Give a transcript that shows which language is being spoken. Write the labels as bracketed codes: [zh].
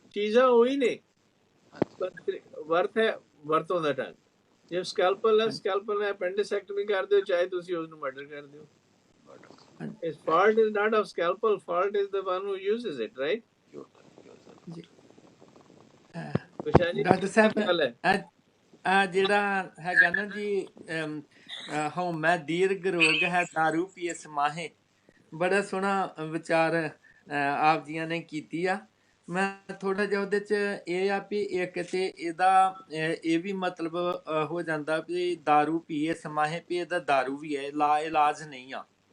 [pa] ਚੀਜ਼ਾਂ ਉਹੀ ਨੇ, ਵਰਤ ਹੈ ਵਰਤੋਂ ਦਾ ਢੰਗ। ਜੇ ਸਕੈਲਪਲ ਹੈ, ਸਕੈਲਪਲ ਨਾਲ ਐਪੈਂਡਿਸੈਕਟਮੀ ਕਰ ਦਿਓ, ਚਾਹੇ ਤੁਸੀਂ ਉਸਨੂੰ ਮਰਡਰ ਕਰ ਦਿਓ। [en] His fault is not of scalpel. Fault is the one who uses it, right? [pa] ਜੀ Kushan ji, ਡਾਕਟਰ ਸਾਹਿਬ ਕੀ ਗੱਲ ਹੈ? ਆ ਜਿਹੜਾ ਹੈਗਾ ਨਾ ਜੀ ਹਉ ਮੈਂ ਦੀਰਘ ਰੋਗ ਹੈ दारू ਪੀਏ ਸਮਾਹੇ ਬੜਾ ਸੋਹਣਾ ਵਿਚਾਰ ਆਪ ਜੀਆਂ ਨੇ ਕੀਤੀ ਆ ਮੈਂ ਥੋੜਾ ਜਿਹਾ ਉਹਦੇ ਚ ਇਹ ਆ ਵੀ ਇੱਕ ਤੇ ਇਹਦਾ ਇਹ ਵੀ ਮਤਲਬ ਹੋ ਜਾਂਦਾ ਵੀ दारू ਪੀਏ ਸਮਾਹੇ ਵੀ ਇਹਦਾ दारू ਵੀ ਹੈ ਇਲਾਜ ਨਹੀਂ ਆ